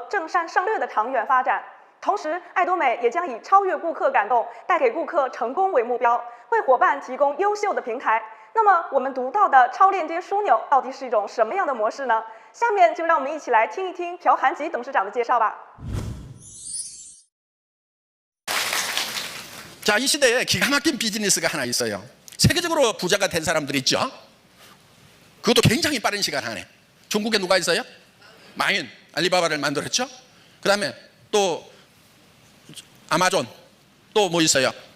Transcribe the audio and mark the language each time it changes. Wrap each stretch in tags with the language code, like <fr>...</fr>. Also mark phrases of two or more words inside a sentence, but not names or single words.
<zh>正山胜略的长远发展。同时，爱多美也将以超越顾客感动、带给顾客成功为目标，为伙伴提供优秀的平台。那么，我们独到的超链接枢纽到底是一种什么样的模式呢？下面就让我们一起来听一听朴韩吉董事长的介绍吧。</zh> <ko>자, 이 시대에 기가 막힌 비즈니스가 하나 있어요. 세계적으로 부자가 된 사람들이 있죠. 그것도 굉장히 빠른 시간 안에. 중국에 누가 있어요? 마윈, 알리바바를 만들었죠. 그 다음에 또 아마존, 또 뭐 있어요?</ko>